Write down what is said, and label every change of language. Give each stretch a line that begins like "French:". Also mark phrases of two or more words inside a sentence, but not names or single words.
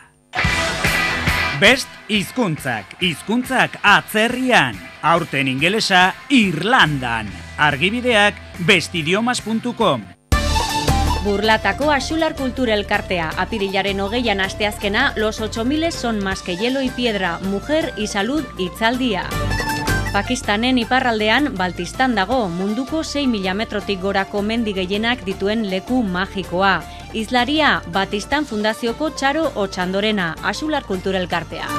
Basque: Best hizkuntzak atzerrian. Aurten ingelesa Irlandan. Argibideak bestidiomas.com. Burlatako Axular Kultura Elkartea, apirilaren 20an asteazkena,
Spanish: los 8000 son más que hielo y piedra, mujer y salud hitzaldia.
Basque: Pakistanen iparraldean, Baltistan dago, munduko 6.000 metrotik gorako mendi gehienak dituen leku magikoa. Islaria, Batistan Fundazioko Txaro Otxandorena, Axular Kultura Elkartea.